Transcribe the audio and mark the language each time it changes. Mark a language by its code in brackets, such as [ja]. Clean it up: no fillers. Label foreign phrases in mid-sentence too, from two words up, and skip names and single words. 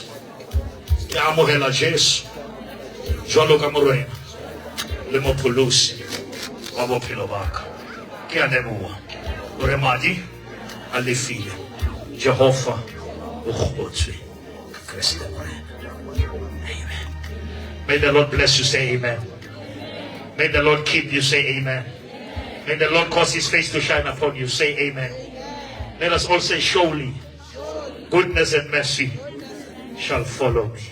[st] Ke amohela Jesu. Jwalo ka morena le mopholosi wa bophelo baka. Ke a leboha. Ore madi a lefile. Jehova o kgotswe ka Kriste morena. [en] May the Lord bless you, say amen. May the Lord keep you, say amen. May the Lord cause his face to shine upon you, say amen. Let us all say, surely goodness and mercy shall follow me.